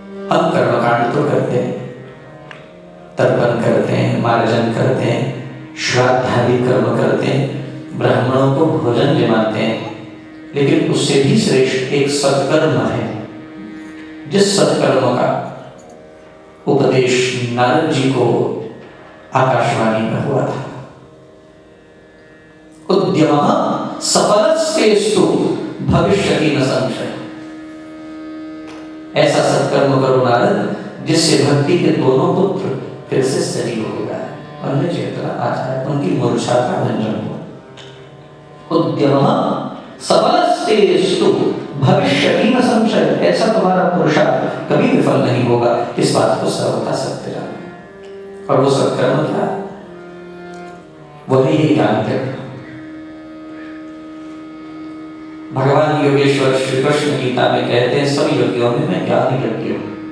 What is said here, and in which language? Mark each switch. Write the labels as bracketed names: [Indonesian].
[Hindi] हम कर्मकांड तो करते हैं, तर्पण करते हैं, मार्जन करते हैं, श्राद्धादि कर्म करते हैं, ब्राह्मणों को भोजन जमाते हैं, लेकिन उससे भी श्रेष्ठ एक सत्कर्म है, जिस सत्कर्म का उपदेश नारद जी को आकाशवाणी में हुआ था। [Sanskrit] उद्यमः सफलस्तेस्तु भविष्यति न संशय। [Hindi] ऐसा सत्कर्म करो नारद जिससे भक्ति के दोनों पुत्र फिर से सजीव हो गए, उनमें चेतना आ जाए, उनकी मूर्छा का भंजन हो। [Sanskrit] उद्यमः सफलस्तेस्तु भविष्यति न संशय। [Hindi] ऐसा तुम्हारा पुरुषार्थ कभी विफल नहीं होगा, इस बात को सर्वथा सत्य जानो। और वो सत्कर्म क्या? वही ज्ञान त्यज्ञ। भगवान योगेश्वर श्री कृष्ण गीता में कहते हैं, सब यज्ञों में मैं ज्ञान यज्ञ हूं।